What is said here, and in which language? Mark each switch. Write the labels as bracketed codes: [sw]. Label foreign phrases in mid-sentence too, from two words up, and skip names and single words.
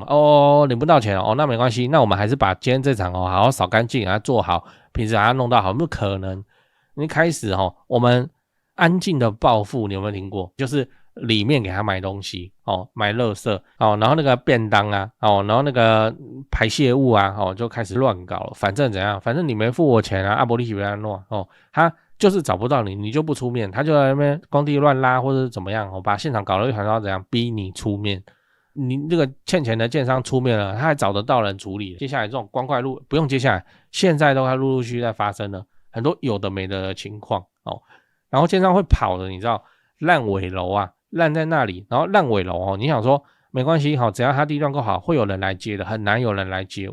[zh] 領不到錢那沒關係，那我們還是把今天這場好好掃乾淨，把它做好，品質把它弄到好，不可能。一開始我們安靜的報復，你有沒有聽過？就是裡面給他買東西買垃圾然後那個便當啊然後那個排泄物啊就開始亂搞了。反正怎樣？反正你沒付我錢啊，阿伯利奇被他弄他就是找不到你，你就不出面，他就在那邊工地亂拉或者是怎麼樣把現場搞得一团糟，怎樣逼你出面？你这個欠錢的建商出面了，他還找得到人處理。接下來這種光怪陸不用接下來，現在都還陸陸續續在發生了很多有的沒的情況然後建商會跑的，你知道爛尾樓啊，爛在那裡，然後爛尾樓你想說沒關係只要他地段夠好，會有人來接的，很難有人來接。